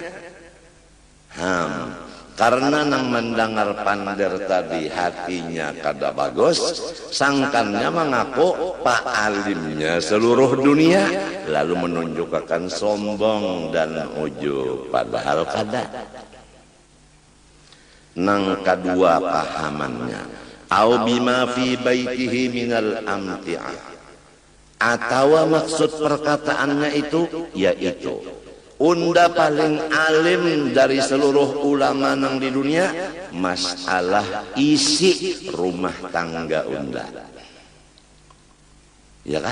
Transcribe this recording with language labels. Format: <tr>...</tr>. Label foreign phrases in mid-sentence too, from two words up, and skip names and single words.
<bjn>Karena nang mendengar pandar tadi hatinya kada bagus, sangkannya mengaku pak alimnya seluruh dunia, lalu menunjukkan sombong dan ujub, padahal kada. Nang kedua pahamannya,</bjn> <ar>au bima fi baitihi minal amti'ah,</ar> <bjn>atau maksud perkataannya itu yaitu unda paling alim dari seluruh ulama nang di dunia masalah isi rumah tangga unda. Ya kan?</bjn>